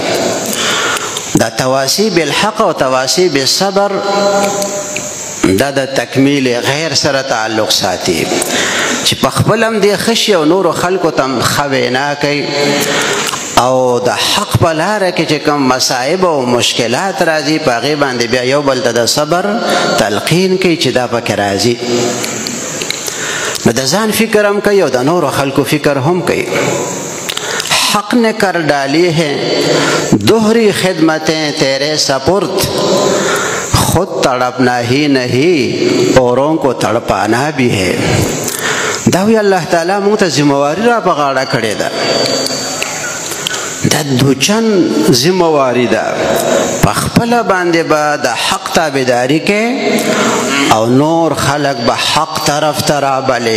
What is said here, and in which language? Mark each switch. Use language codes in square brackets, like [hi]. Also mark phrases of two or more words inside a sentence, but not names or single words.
[ps] دا [ar] تواصی بالحق [ps] او [ar] تواصی بالصبر [ps] دا د تکمیل غیر سره تعلق ساتي، چې په خپل هم دې ښه شي او نورو خلکو ته هم ښه وینا کوي، او د حق په لاره کې چې کوم مصائب او مشکلات راځي په هغې باندې بیا یو بل ته د صبر تلقین کوي چې دا پکې راځي. نو د ځان فکر هم کوي او د نورو خلکو فکر هم کوي. [ur] حق نے کر ڈالی ہے دوہری خدمتیں تیرے سپرد، خود تڑپنا ہی نہیں اوروں کو تڑپانا بھی ہے. [ps] دا وی الله تعالی موږ ته ذمہواری را په غاړه کړې ده، دا دوچن ذمہواری ده. په خپله باندې به د حق تابعداري کې او نور خلق به حق طرف ته رابلې.